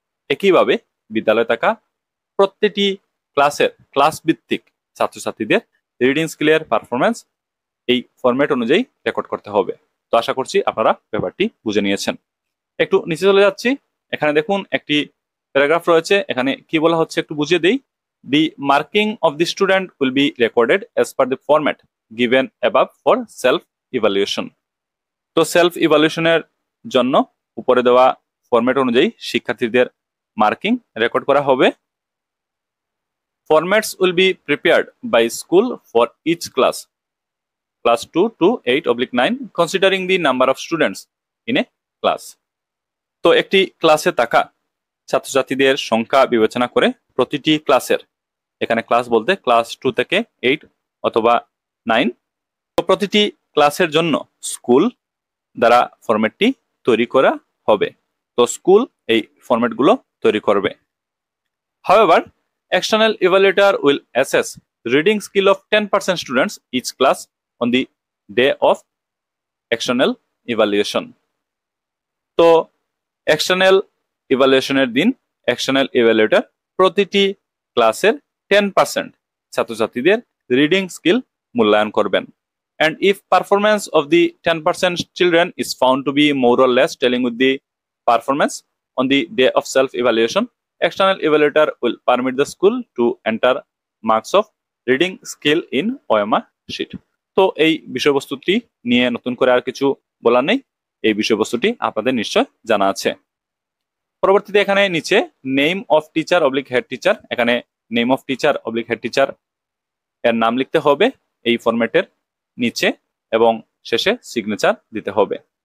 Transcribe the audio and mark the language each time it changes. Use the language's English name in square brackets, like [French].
[Bangla] একইভাবে বিদ্যালয়ে থাকা প্রত্যেকটি ক্লাসের ক্লাস ভিত্তিক ছাত্রছাত্রীদের রিডিং স্কিলের পারফরমেন্স এই ফরম্যাট অনুযায়ী রেকর্ড করতে হবে। তো আশা করছি আপনারা ব্যাপারটি বুঝে নিয়েছেন। একটু নিচে চলে যাচ্ছি, এখানে দেখুন একটি প্যারাগ্রাফ রয়েছে, এখানে কি বলা হচ্ছে একটু বুঝিয়ে দেই। [English] The marking of the student will be recorded as per the format given above for self-evaluation. [Bangla] তো সেলফ ইভালুয়েশনের জন্য উপরে দেওয়া ফরম্যাট অনুযায়ী শিক্ষার্থীদের মার্কিং রেকর্ড করা হবে। [English] Formats will be prepared by school for each class 2 to 8/9 considering the number of students in a class. [Bangla] তো একটি ক্লাসে থাকা ছাত্রছাত্রীদের সংখ্যা বিবেচনা করে প্রতিটি ক্লাসের, এখানে ক্লাস বলতে ক্লাস 2 থেকে 8 অথবা 9, তো প্রতিটি ক্লাসের জন্য স্কুল দ্বারা ফরম্যাটটি তৈরি করা হবে। তো স্কুল এই ফরম্যাটগুলো তৈরি করবে। [English] However, external evaluator will assess reading skill of 10% students each class on the day of external evaluation. [Bangla] তো এক্সটার্নাল ইভালুয়েশনের দিন এক্সটার্নাল ইভালুয়েটর প্রতিটি ক্লাসের 10% ছাত্রছাত্রীদের রিডিং স্কিল মূল্যায়ন করবেন। [English] And if performance of the 10% children is found to be more or less telling with the performance on the day of self-evaluation, external evaluator will permit the school to enter marks of reading skill in OMR sheet. [Bangla] তো এই বিষয়বস্তুটি নিয়ে নতুন করে আর কিছু বলার নেই, এই বিষয়বস্তুটি আপনাদের নিশ্চয় জানা আছে। পরবর্তীতে এখানে নিচে name of teacher oblique head teacher, এখানে name of teacher oblique head teacher এর নাম লিখতে হবে এই ফরম্যাটের নিচে এবং শেষে সিগনেচার দিতে হবে।